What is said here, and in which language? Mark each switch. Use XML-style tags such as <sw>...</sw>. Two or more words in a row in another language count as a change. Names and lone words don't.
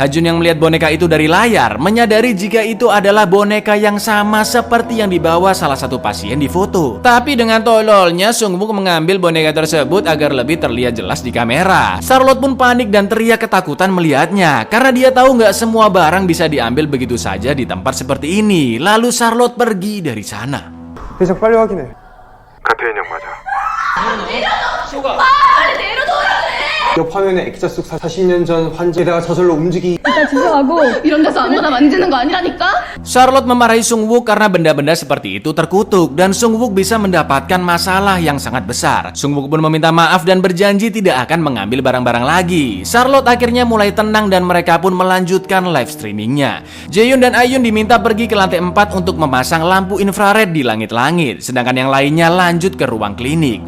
<id>Hajun yang melihat boneka itu dari layar menyadari jika itu adalah boneka yang sama seperti yang dibawa salah satu pasien di foto. Tapi dengan tololnya Sungwook mengambil boneka tersebut agar lebih terlihat jelas di kamera. Charlotte pun panik dan teriak ketakutan melihatnya karena dia tahu nggak semua barang bisa diambil begitu saja di tempat seperti ini. Lalu Charlotte pergi dari sana.</id> <ko>대장 빨리 확인해. 같은 인형 맞아. 옆 화면에 액자 속 40년 전 환자에다가 저절로 움직이. 이런 데서 아무나 만지는 거 아니라니까?</ko> <id>Charlotte memarahi Sungwook karena benda-benda seperti itu terkutuk dan Sungwook bisa mendapatkan masalah yang sangat besar. Sungwook pun meminta maaf dan berjanji tidak akan mengambil barang-barang lagi. Charlotte akhirnya mulai tenang dan mereka pun melanjutkan</id> <en>live streamingnya.</en> <id>Jaehyun dan Ayeon diminta pergi ke lantai 4 untuk memasang lampu infrared di langit-langit, sedangkan yang lainnya lanjut ke ruang klinik.</id>